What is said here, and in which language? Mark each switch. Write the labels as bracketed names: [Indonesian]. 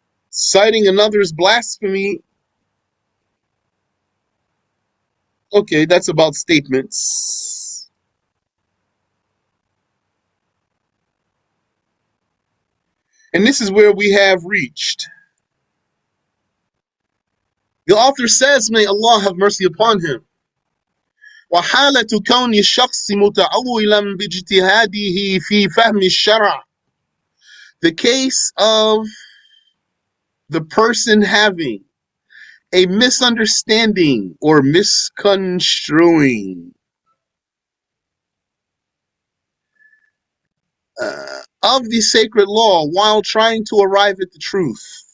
[English] Citing another's blasphemy, okay, that's about statements. And this is where we have reached. The author says, may Allah have mercy upon him. [Arabic] وحالة كون الشخص متأولا باجتهاده في فهم الشرع. [English] The case of the person having a misunderstanding or misconstruing of the sacred law while trying to arrive at the truth.